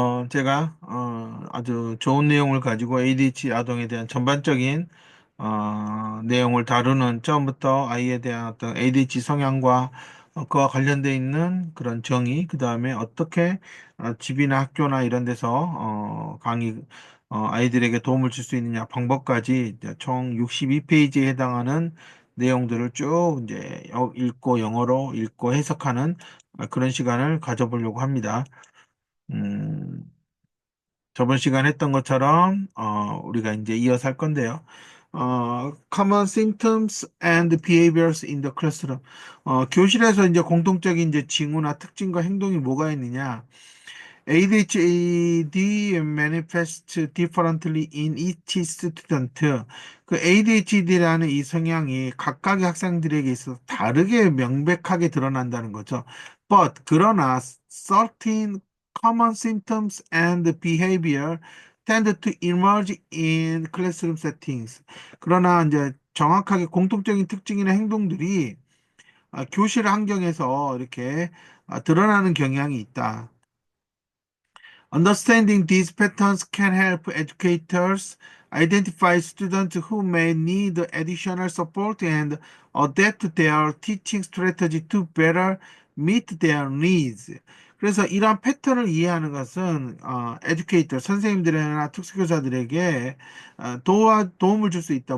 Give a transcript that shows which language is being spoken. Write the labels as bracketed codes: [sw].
[ko] 제가 아주 좋은 내용을 가지고 ADHD 아동에 대한 전반적인 내용을 다루는 처음부터 아이에 대한 어떤 ADHD 성향과 그와 관련돼 있는 그런 정의, 그 다음에 어떻게 집이나 학교나 이런 데서 강의 아이들에게 도움을 줄 수 있느냐 방법까지 이제 총 62페이지에 해당하는 내용들을 쭉 이제 읽고 영어로 읽고 해석하는 그런 시간을 가져보려고 합니다. 음, 저번 시간 했던 것처럼 우리가 이제 이어서 할 건데요. [en] Common symptoms and behaviors in the classroom. [ko] 교실에서 이제 공통적인 이제 징후나 특징과 행동이 뭐가 있느냐? [en] ADHD manifests differently in each student. [ko] 그 ADHD라는 이 성향이 각각의 학생들에게 있어서 다르게 명백하게 드러난다는 거죠. 그러나 [en] certain common symptoms and behavior tend to emerge in classroom settings. [ko] 그러나 이제 정확하게 공통적인 특징이나 행동들이 교실 환경에서 이렇게 드러나는 경향이 있다. [en] Understanding these patterns can help educators identify students who may need additional support and adapt their teaching strategy to better meet their needs. [ko] 그래서 이러한 패턴을 이해하는 것은 educator, 선생님들이나 특수교사들에게 도움을 줄 수 있다.